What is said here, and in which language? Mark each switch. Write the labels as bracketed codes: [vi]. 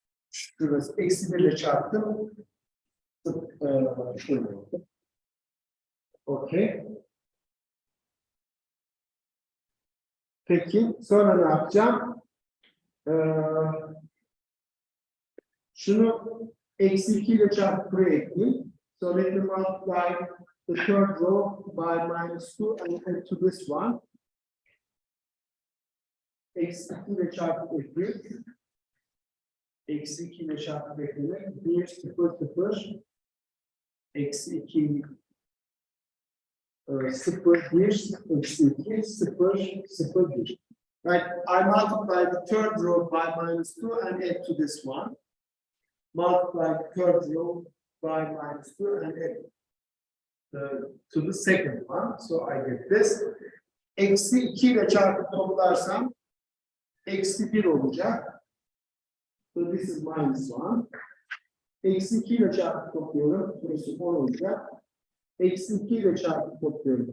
[tr] Şurası eksi 1 ile çarptım. Şöyle oldu. Okey. Peki sonra ne yapacağım? Şunu eksi 2 ile çarpıp buraya ekleyeyim. [en] So let me multiply the third row by minus 2 and add to this one. [tr] Eksi 2 ile çarpıp ekleyeyim. Eksi 2 ile çarpıp eklemek. 1, 0, 0. Eksi 2, 0, 1, eksi 2, 0, 0, 1. [en] Right, I multiply the third row by minus 2 and add to this one. Multiply the third row by minus 2 and add to the second one. So I get this. [tr] Eksi 2 ile çarpıp toplarsam eksi 1 olacak. [en] So this is minus 1. [tr] Eksi 2 ile çarpıp topluyorum. Burası 10 olacak. Eksi 2 ile çarpıp topluyorum.